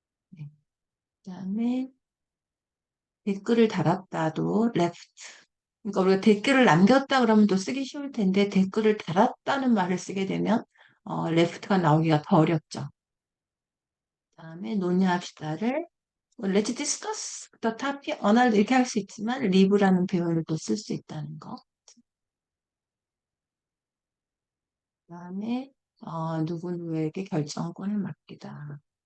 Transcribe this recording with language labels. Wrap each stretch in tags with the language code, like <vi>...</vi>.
<ko>네. 그다음에 댓글을 달았다도 left. 그러니까 우리가 댓글을 남겼다 그러면 또 쓰기 쉬울 텐데 댓글을 달았다는 말을 쓰게 되면 left가 나오기가 더 어렵죠. 그다음에 논의합시다를</ko> <en>Let's discuss the topic.</en> <ko>언어를 이렇게 할 수 있지만 leave라는 표현을 또 쓸 수 있다는 거. 그다음에 누구누구에게 결정권을 맡기다.</ko>